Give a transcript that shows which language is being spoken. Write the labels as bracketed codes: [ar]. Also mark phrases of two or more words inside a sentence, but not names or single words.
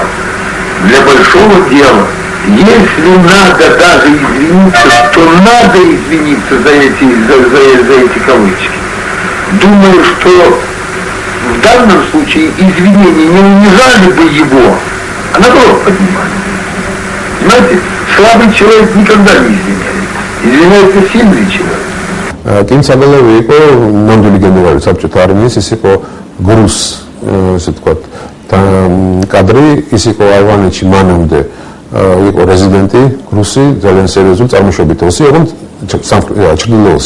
[ru] Для большого дела, если надо даже извиниться, то надо извиниться за эти кавычки. Думаю, что в данном случае извинения не унижали бы его, а наоборот поднимали. Понимаете, слабый человек никогда не извиняет. Извиняется сильный человек. [ka] კიმ ცაგოლოვი იყო ნამდვილი გენერალი საბჭოთა არმიის, ის იყო გრუს, ესე ვთქვათ, კადრი, ის იყო ავღანეთში მანამდე იყო რეზიდენტი გრუსი, ძალიან სერიოზული წარმოშობით ოსი, ოღონდ ჩრდილოოსი.